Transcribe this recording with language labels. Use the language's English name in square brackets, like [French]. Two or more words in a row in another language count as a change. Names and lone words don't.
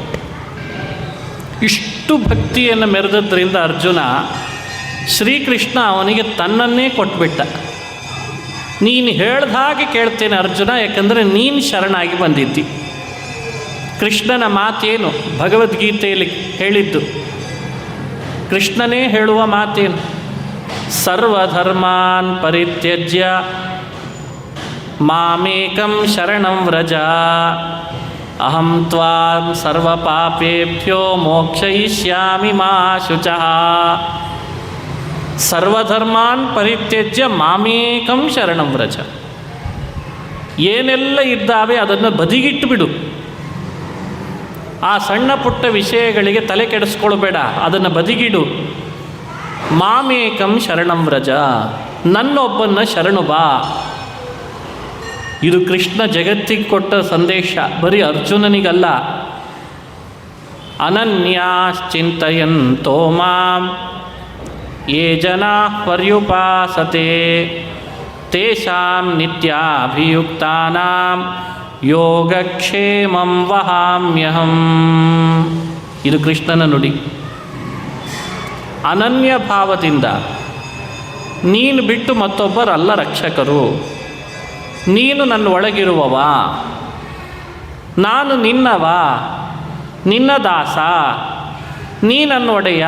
[Kannada] ಇಷ್ಟು ಭಕ್ತಿಯನ್ನು ಮೆರೆದದ್ರಿಂದ ಅರ್ಜುನ, ಶ್ರೀಕೃಷ್ಣ ಅವನಿಗೆ ತನ್ನನ್ನೇ ಕೊಟ್ಬಿಟ್ಟ. ನೀನು ಹೇಳ್ದ ಹಾಗೆ ಕೇಳ್ತೇನೆ ಅರ್ಜುನ, ಯಾಕಂದರೆ ನೀನು ಶರಣಾಗಿ ಬಂದಿದ್ದಿ. ಕೃಷ್ಣನ ಮಾತೇನು ಭಗವದ್ಗೀತೆಯಲ್ಲಿ ಹೇಳಿದ್ದು, ಕೃಷ್ಣನೇ ಹೇಳುವ ಮಾತೇನು? [Sanskrit] ಸರ್ವಧರ್ಮಾನ್ ಪರಿತ್ಯಜ್ಯ ಮಾಮೇಕಂ ಶರಣಂ ವ್ರಜ ಅಹಂ ತ್ವಾಂ ಸರ್ವಪಾಪೇಭ್ಯೋ ಮೋಕ್ಷಯಿಷ್ಯಾಮಿ ಮಾ ಶುಚಃ. ಸರ್ವಧರ್ಮಾನ್ ಪರಿತ್ಯಜ್ಯ ಮಾಮೇಕಂ ಶರಣಂ ವ್ರಜ. [Kannada] ಏನೆಲ್ಲ ಇದ್ದಾವೆ ಅದನ್ನು ಬದಿಗಿಟ್ಟು ಬಿಡು. ಆ ಸಣ್ಣ ಪುಟ್ಟ ವಿಷಯಗಳಿಗೆ ತಲೆ ಕೆಡಿಸ್ಕೊಳ್ಬೇಡ, ಅದನ್ನು ಬದಿಗಿಡು. [Sanskrit] ಮಾಮೇಕಂ ಶರಣಂ ವ್ರಜ, [Kannada] ನನ್ನೊಬ್ಬನ್ನ ಶರಣು ಬಾ. ಇದು ಕೃಷ್ಣ ಜಗತ್ತಿಗೆ ಕೊಟ್ಟ ಸಂದೇಶ, ಬರೀ ಅರ್ಜುನನಿಗಲ್ಲ. [Sanskrit] ಅನನ್ಯಾಶ್ಚಿಂತಯಂತೋ ಮಾಂ ಯೇ ಜನಾಃ ಪರ್ಯುಪಾಸತೆ ತೇಷಾಂ ನಿತ್ಯಾಭಿಯುಕ್ತಾನಾಂ ಯೋಗಕ್ಷೇಮಂ ವಹಾಮ್ಯಹಂ. [Kannada] ಇದು ಕೃಷ್ಣನ ನುಡಿ. ಅನನ್ಯ ಭಾವದಿಂದ ನೀನು ಬಿಟ್ಟು ಮತ್ತೊಬ್ಬರಲ್ಲ ರಕ್ಷಕರು. ನೀನು ನನ್ನ ಒಳಗಿರುವವ, ನಾನು ನಿನ್ನವ, ನಿನ್ನ ದಾಸ, ನೀ ನನ್ನ ಒಡೆಯ.